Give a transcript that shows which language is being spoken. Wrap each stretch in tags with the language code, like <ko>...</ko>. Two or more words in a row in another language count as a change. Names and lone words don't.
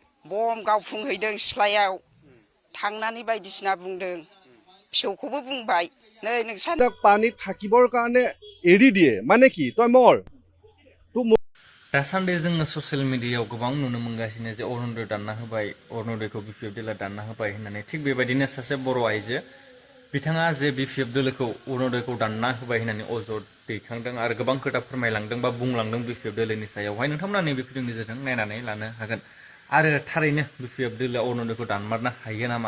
<brx>बम गावफुंहैदों सिथ्लायाव थांनानै बायदिसिना बुंदों फिसौखौबो बुंबाय नै नोंसा</brx> <as>पानीत থাকিবৰ কাৰণে এৰি দিয়ে মানে কি তই মৰ</as> <brx>दासान्दि जोङो</brx> <en>social mediaयाव</en> <brx>गोबां नुनो मोनगासिनो जे अरुणोदय दानना होबाय अरुणोदयखौ बिपिएफ दोलो दानना होबाय होननानै थिग बेबायदिनो सासे बर' आइजो बिथाङा जे बिपिएफ दोलोखौ अरुणोदयखौ दानना होबाय होननानै अजद दैखांदों आरो गोबां खोथा फोरमायलांदों बा बुंलांदों बिपिएफ दोलोनि सायावहाय नोंथांमोना नैबे भिडिअनि गेजेरजों नायनानै लानो हागोन आरो थारैनो बिपिएफ दोलोआ अरुणोदयखौ दानमारनो हायो नामा</brx>